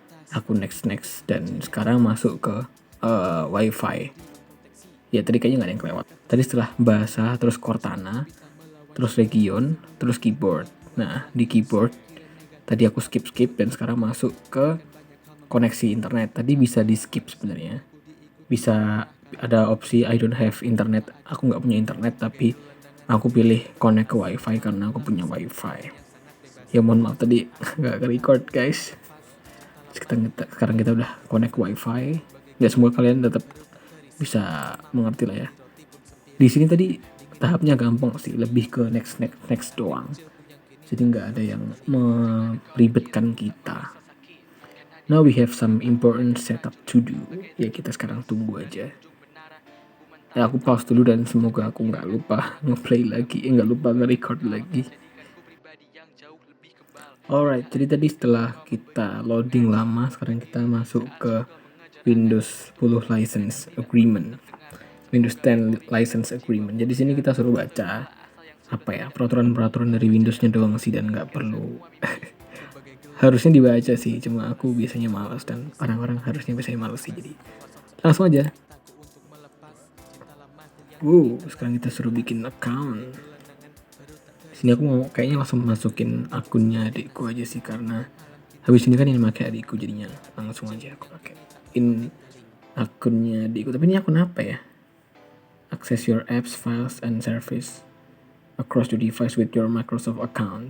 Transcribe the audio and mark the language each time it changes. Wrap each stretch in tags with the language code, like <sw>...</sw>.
<id>Aku next dan sekarang masuk ke wifi. Ya tadi kayaknya nggak ada yang kelewat. Tadi setelah bahasa, terus Cortana, terus region, terus keyboard. Nah di keyboard tadi aku skip dan sekarang masuk ke koneksi internet. Tadi bisa di skip sebenarnya. Bisa ada opsi</id> <en>I don't have internet.</en> <id>Aku nggak punya internet, tapi aku pilih connect ke wifi karena aku punya wifi. Ya mohon maaf tadi nggak record guys. Sekarang kita udah connect wifi. Ya semoga kalian tetap bisa mengerti lah ya. Di sini tadi tahapnya gampang sih, lebih ke next doang. Jadi nggak ada yang meribetkan kita.</id> <en>Now we have some important setup to do.</en> <id>Ya kita sekarang tunggu aja. Ya aku pause dulu dan semoga aku nggak lupa nge-play lagi, nggak lupa nge-record lagi. Alright, jadi tadi setelah kita loading lama, sekarang kita masuk ke Windows 10 License Agreement, Windows 10 License Agreement. Jadi sini kita suruh baca apa ya, peraturan dari Windowsnya doang sih, dan nggak perlu harusnya dibaca sih, cuma aku biasanya malas dan orang-orang harusnya biasanya malas sih, jadi langsung aja. Sekarang kita suruh bikin account. Sini aku mau kayaknya langsung masukin akunnya adikku aja sih, karena habis ini kan ini pakai adikku, jadinya langsung aja aku pakai akunnya adikku. Tapi ini akun apa ya?</id> <en>Access your apps, files, and service across your device with your Microsoft account.</en>